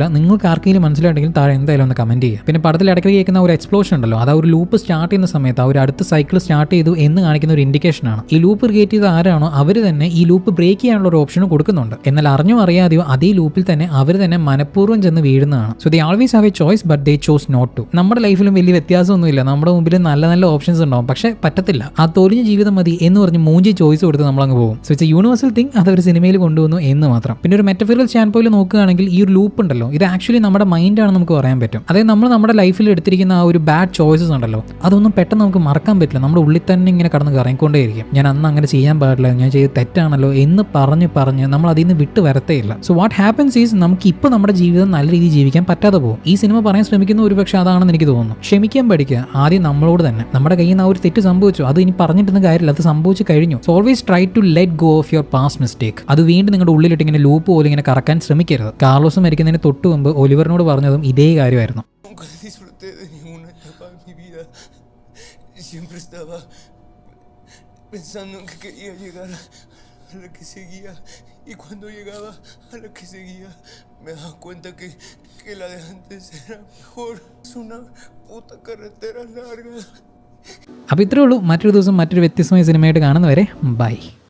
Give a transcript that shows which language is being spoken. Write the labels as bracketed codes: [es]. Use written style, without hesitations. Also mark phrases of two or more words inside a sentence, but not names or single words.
[ml] നിങ്ങൾക്ക് ആർക്കെങ്കിലും മനസ്സിലായിട്ടെങ്കിൽ താഴെ എന്തായാലും ഒന്ന് കമന്റ് ചെയ്യുക. പിന്നെ പടത്തിൽ ഇടയ്ക്ക് കേൾക്കുന്ന ഒരു എക്സ്പ്ലോഷൻ ഉണ്ടല്ലോ, അത് ആ ഒരു [en] loop start [ml] ചെയ്യുന്ന സമയത്ത് ആ ഒരു അടുത്ത [en] cycle start [ml] ചെയ്തു എന്ന് കാണിക്കുന്ന ഒരു ഇൻഡിക്കേഷൻ ആണ്. ഈ [en] loop create [ml] ചെയ്ത ആരാണോ അവർ തന്നെ ഈ [en] loop break [ml] ചെയ്യാനുള്ള ഒരു ഓപ്ഷൻ കൊടുക്കുന്നുണ്ട്. എന്നാൽ അറിഞ്ഞോ അറിയാതെയോ അതേ ലൂപ്പിൽ തന്നെ അവർ തന്നെ മനഃപൂർവ്വം ചെന്ന് വീഴുന്നതാണ്. [en] So they always have a choice but they chose not to. [ml] നമ്മുടെ ലൈഫിലും വലിയ വ്യത്യാസമൊന്നുമില്ല. നമ്മുടെ മുമ്പിൽ നല്ല നല്ല ഓപ്ഷൻസ് ഉണ്ടാവും. പക്ഷേ പറ്റത്തില്ല. ആ തൊലിഞ്ഞ ജീവിതം മതി എന്ന് പറഞ്ഞ് മൂഞ്ചി ചോയ്സ് കൊടുത്ത് നമ്മളങ്ങ് പോകും. [en] So it's a universal thing. [ml] അത് ഒരു സിനിമയിൽ കൊണ്ടുവന്നു എന്ന് മാത്രം. പിന്നെ ഒരു [en] metaphysical stand point [ml] നോക്കുകയാണെങ്കിൽ ഈ ഒരു ലൂപ്പ് ഉണ്ടല്ലോ, ഇത് ആക്ച്വലി നമ്മുടെ മൈൻഡാണ് നമുക്ക് പറയാൻ പറ്റും. അതായത് നമ്മൾ നമ്മുടെ ലൈഫിൽ എടുത്തിരിക്കുന്ന ആ ഒരു [en] bad choices [ml] ഉണ്ടല്ലോ, അതൊന്നും പെട്ടെന്ന് നമുക്ക് മറക്കാൻ പറ്റില്ല. നമ്മുടെ ഉള്ളിൽ തന്നെ ഇങ്ങനെ കടന്ന് കറങ്ങിക്കൊണ്ടേയിരിക്കും. ഞാൻ അന്ന് അങ്ങനെ ചെയ്യാൻ പാടില്ല, ഞാൻ ചെയ്ത് തെറ്റാണല്ലോ എന്ന് പറഞ്ഞ് നമ്മൾ അതിൽ നിന്ന് വിട്ട് വരത്തേയില്ല. [en] so what happens is [ml] നമുക്ക് ഇപ്പോൾ നമ്മുടെ ജീവിതം നല്ല രീതിയിൽ ജീവിക്കാൻ പറ്റാതെ പോകും. ഈ സിനിമ പറയാൻ ശ്രമിക്കുന്ന ഒരു പക്ഷേ അതാണെന്ന് എനിക്ക് തോന്നുന്നു. ക്ഷമിക്കാൻ പഠിക്കുക ആദ്യം നമ്മളോട് തന്നെ. നമ്മുടെ കയ്യിൽ നിന്ന് ആ ഒരു തെറ്റ് സംഭവിച്ചു, അത് ഇനി പറഞ്ഞിട്ടൊന്നും കാര്യമില്ല, അത് സംഭവിച്ചു കഴിഞ്ഞു. [en] So always try to let go of your past mistake. [ml] അത് വീണ്ടും നിങ്ങളുടെ ഉള്ളിലിട്ട് ഇങ്ങനെ ലൂപ്പ് പോലെ ഇങ്ങനെ കറക്കാൻ ശ്രമിക്കരുത്. കാർലോസ് മരിക്കുന്നതിന് തൊട്ട് മുമ്പ് ഒലിവറിനോട് പറഞ്ഞതും ഇതേ കാര്യമായിരുന്നു. [es] Pensando en que quería llegar a la que seguía y cuando llegaba a la que seguía me daba cuenta que la de antes era mejor. Es una puta carretera larga. [ml] അപ്പോൾ ഇത്രേ ഉള്ളൂ. മറ്റൊരു ദിവസം മറ്റൊരു വ്യത്യസ്തമായ സിനിമയായിട്ട് കാണുന്നവരെ ബൈ.